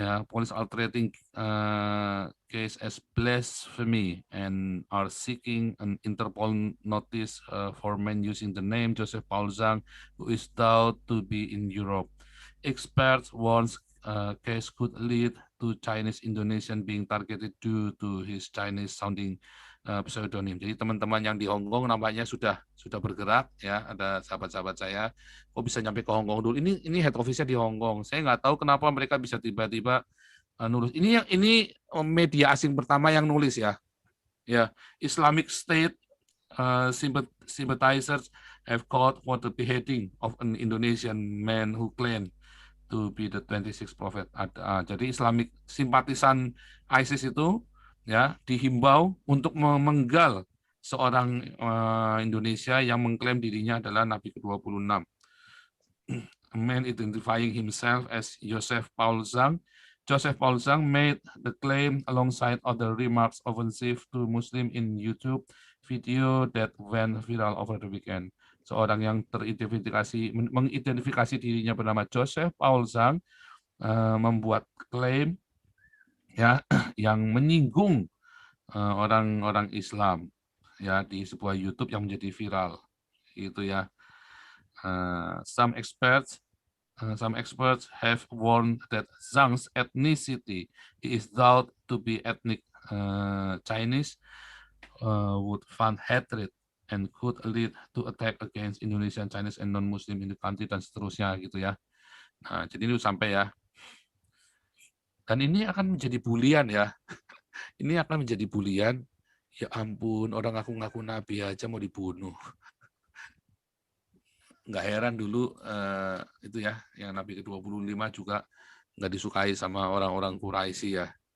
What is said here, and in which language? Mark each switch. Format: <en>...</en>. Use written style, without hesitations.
<en>Police are treating case as blasphemy and are seeking an Interpol notice for men using the name Joseph Paul Zhang, who is thought to be in Europe. Experts warn case could lead to Chinese Indonesian being targeted due to his Chinese sounding pseudonym.</en> <id>Jadi teman-teman yang di Hong Kong nampaknya sudah bergerak ya. Ada sahabat-sahabat saya, kok bisa nyampe ke Hong Kong dulu. Ini head office-nya di Hong Kong. Saya nggak tahu kenapa mereka bisa tiba-tiba nulis. Ini media asing pertama yang nulis ya.</id> <en>Ya, Islamic State sympathizers have called for the beheading of an Indonesian man who claimed to be the 26th prophet.</en> <id>Jadi Islamic simpatisan ISIS itu ya dihimbau untuk memenggal seorang Indonesia yang mengklaim dirinya adalah Nabi ke-26.</id> <en>A man identifying himself as Joseph Paul Zhang. Joseph Paul Zhang made the claim alongside other remarks offensive to Muslim in YouTube video that went viral over the weekend.</en> <id>Seorang yang mengidentifikasi dirinya bernama Joseph Paul Zhang membuat klaim ya yang menyinggung orang-orang Islam ya di sebuah YouTube yang menjadi viral gitu ya.</id> <en>Some experts have warned that Zhang's ethnicity is thought to be ethnic Chinese would fund hatred and could lead to attack against Indonesian, Chinese, and non-Muslim in the country,</en> <id>dan seterusnya gitu ya. Nah, jadi ini sampai ya. Dan ini akan menjadi bulian ya. Ini akan menjadi bulian. Ya ampun, orang ngaku-ngaku Nabi aja mau dibunuh. Nggak heran dulu itu ya, yang Nabi ke-25 juga nggak disukai sama orang-orang Quraisy ya.</id>